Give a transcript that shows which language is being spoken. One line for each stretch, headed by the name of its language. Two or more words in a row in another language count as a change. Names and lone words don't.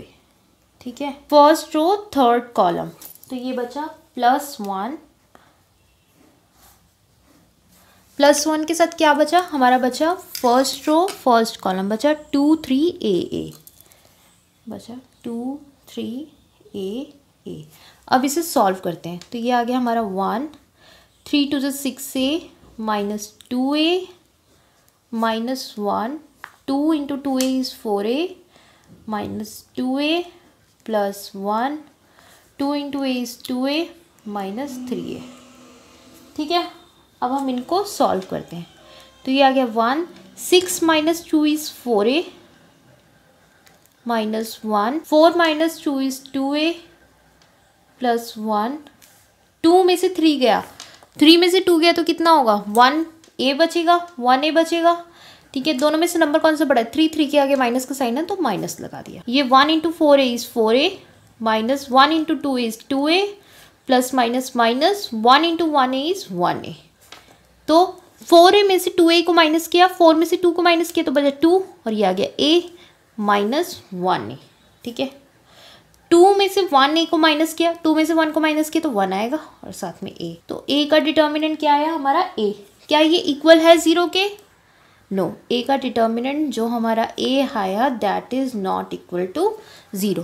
Hindi: ठीक है,
English: first row third column,
Hindi: तो ये बचा +1 +1 के साथ क्या बचा? हमारा बचा
English: first row first column,
Hindi: बचा 2 3 a बचा 2 3 a। अब इसे सॉल्व करते हैं, तो ये आ गया हमारा 1, 3 2 6a -2a -1,
English: 2 into 2a is 4a
Hindi: -2a +1,
English: 2 into a is 2a
Hindi: -3a। ठीक है, अब हम इनको सॉल्व करते हैं। तो ये आ गया 1,
English: 6 minus 2 is 4a minus 1, 4 minus 2 is 2a plus 1,
Hindi: 2 में से 3 गया, 3 में से 2 गया तो कितना होगा, 1a बचेगा, 1a बचेगा। ठीक है, दोनों में से नंबर कौन सा बड़ा है, 3, 3 के आगे माइनस का साइन है तो माइनस लगा दिया।
English: ये 1 into 4a is 4a minus 1 into 2 is 2a plus minus minus 1 into 1a is 1a.
Hindi: तो 4a में से 2a को माइनस किया, 4 में से 2 को माइनस किया तो बचा 2 और ये आ गया a माइनस 1a। ठीक है, 2 में से 1a को माइनस किया, 2 में से 1 को माइनस किया तो 1 आएगा और साथ में a। तो a का डिटर्मिनेंट क्या आया हमारा a। क्या ये इक्वल है 0 के, नो, a का डिटर्मिनेंट जो हमारा a आया
English: that is not equal to 0.